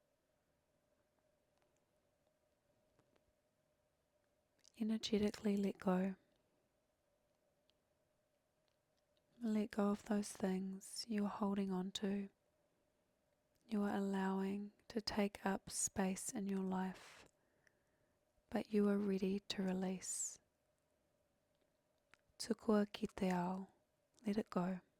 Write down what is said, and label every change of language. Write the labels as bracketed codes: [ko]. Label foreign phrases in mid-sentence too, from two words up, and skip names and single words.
[en] Energetically let go. Let go of those things you are holding on to. You are allowing to take up space in your life, but you are ready to release. [mi] Tukua ki te ao. [en] Let it go.